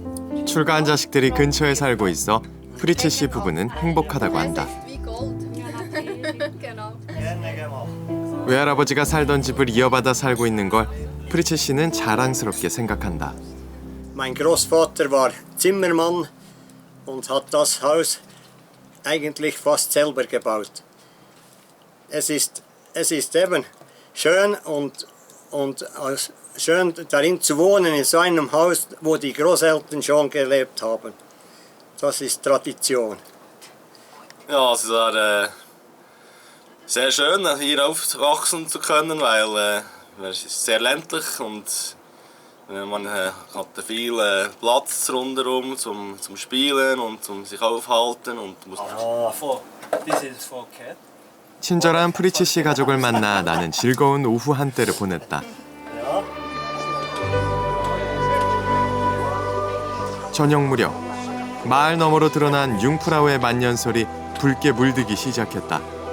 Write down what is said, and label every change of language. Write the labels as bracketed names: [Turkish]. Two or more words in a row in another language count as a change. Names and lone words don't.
[Korean] 출가한 자식들이 근처에 살고 있어 프리츠 씨 부부는 행복하다고 한다. 외할아버지가 살던 집을 이어받아 살고 있는 걸 프리체 씨는 자랑스럽게 생각한다. [German] Mein Großvater war Zimmermann und hat das Haus eigentlich fast selber gebaut. Es ist eben schön und schön darin zu wohnen in so einem Haus, wo die Großeltern schon gelebt haben. Das ist Tradition. Ja, es war sehr schön, hier aufwachsen zu können, weil es ist sehr ländlich und man hat viel Platz rundherum zum Spielen und zum sich aufhalten. [Korean] 친절한 프리체 씨 가족을 만나 나는 즐거운 오후 한때를 보냈다. 저녁 무렵 마을 너머로 드러난 융프라우의 만년설이 붉게 물들기 시작했다.